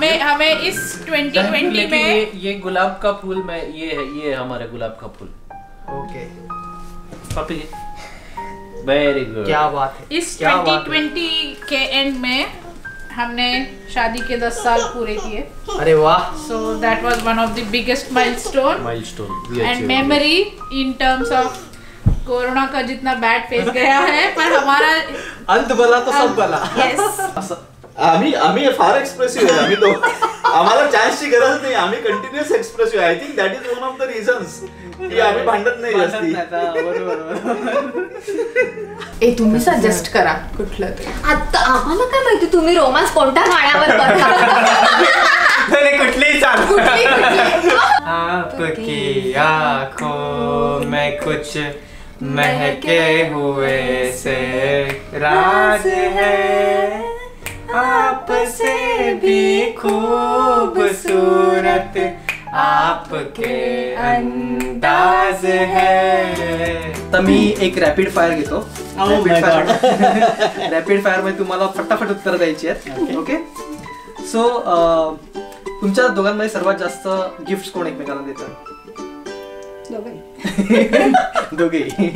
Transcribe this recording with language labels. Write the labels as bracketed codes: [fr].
[hi] हमें इस 2020 में ये गुलाब का फूल में ये है हमारे गुलाब का फूल. ओके [en] Poppy very good. [hi] क्या बात है. इस 2020 के एंड में हमने शादी के 10 साल पूरे किए. अरे वाह. [en] So that was one of the biggest milestone we and memory in terms of [hi] corona का जितना बैड फेस गया है पर हमारा अंत भला तो सब भला. यस. [mr] आम्ही फार एक्सप्रेसिव्ह आहे. आम्ही तो आम्हाला चान्सची गरज नाही. आम्ही continuous expressive. [en] I think that is one of the reasons की [mr] आम्ही भांडत नाही जास्ती. तुम्ही सजेस्ट करा कुठलं ते. आता आम्हाला काय माहिती तुम्ही रोमांस कोणत्या गाण्यावर [hi] कुठलीही आपकी आँखों में कुछ महके हुए से राज है, आपसे भी खूबसूरत आपके अंदाज है. [mr] तर मी एक रॅपिड फायर घेतो. रॅपिड फायर मध्ये तुम्हाला फटाफट उत्तर द्यायची आहेत. ओके. सो तुमच्या दोघांमध्ये सर्वात जास्त गिफ्ट कोण एकमेकांना देतात? दोघे.